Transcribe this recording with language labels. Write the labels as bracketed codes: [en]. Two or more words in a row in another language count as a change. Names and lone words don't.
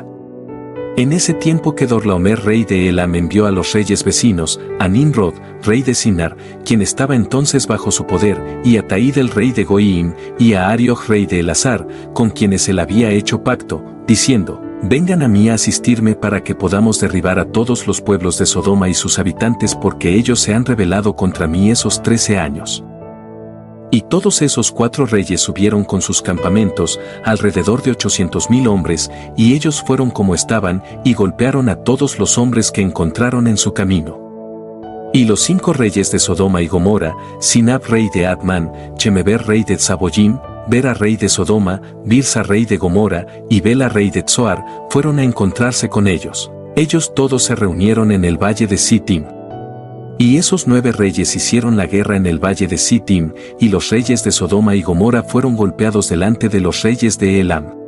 [es] En ese tiempo Kedorlaomer rey de Elam envió a los reyes vecinos, a Nimrod, rey de Sinar, quien estaba entonces bajo su poder, y a Taid el rey de Goiim, y a Arioch rey de Elazar, con quienes él había hecho pacto, diciendo, vengan a mí a asistirme para que podamos derribar a todos los pueblos de Sodoma y sus habitantes porque ellos se han rebelado contra mí esos 13 años. Y todos esos 4 reyes subieron con sus campamentos, alrededor de 800,000 hombres, y ellos fueron como estaban, y golpearon a todos los hombres que encontraron en su camino. Y los 5 reyes de Sodoma y Gomorra, Sinab rey de Admán, Chemeber rey de Tzaboyim, Bera rey de Sodoma, Birsa rey de Gomorra, y Bela rey de Tzoar, fueron a encontrarse con ellos. Ellos todos se reunieron en el valle de Sittim. Y esos 9 reyes hicieron la guerra en el valle de Sittim, y los reyes de Sodoma y Gomorra fueron golpeados delante de los reyes de Elam.